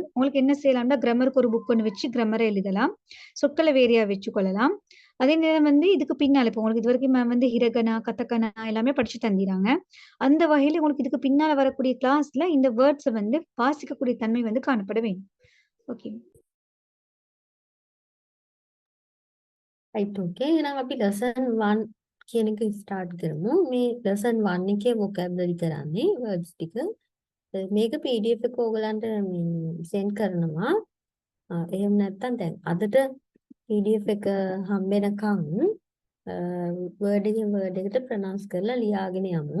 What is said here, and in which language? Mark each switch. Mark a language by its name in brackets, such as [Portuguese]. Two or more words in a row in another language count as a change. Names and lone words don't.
[Tamil] உங்களுக்கு என்ன செய்யலாம்னா, கிராமருக்கு ஒரு புக் ஒன்று வச்சு கிராமரை எழுதலாம். சொற்களை வேறையா வச்சுக்கொள்ளலாம். அதே நேரம் வந்து இதுக்கு பின்னால இப்போ உங்களுக்கு இது வரைக்கும் மேம் வந்து ஹிரகனா, கதகனா எல்லாமே படிச்சு தந்திராங்க. அந்த வகையில உங்களுக்கு இதுக்கு பின்னால வரக்கூடிய கிளாஸ்ல இந்த வேர்ட்ஸை வந்து வாசிக்கக்கூடிய தன்மை வந்து காணப்பட வேண்டும். ஓகே. [English] right okay [Sinhala] එහෙනම් අපි lesson 1 කියන එක start කරමු. මේ lesson 1 එකේ vocabulary කරන්නේ words ටික. මේක PDF එක ඕගලන්ට send කරනවා. එහෙම නැත්නම් දැන් අදට PDF එක හම්බෙනකම් word එකෙන් word එකට pronounce කරලා ලියාගෙන යමු.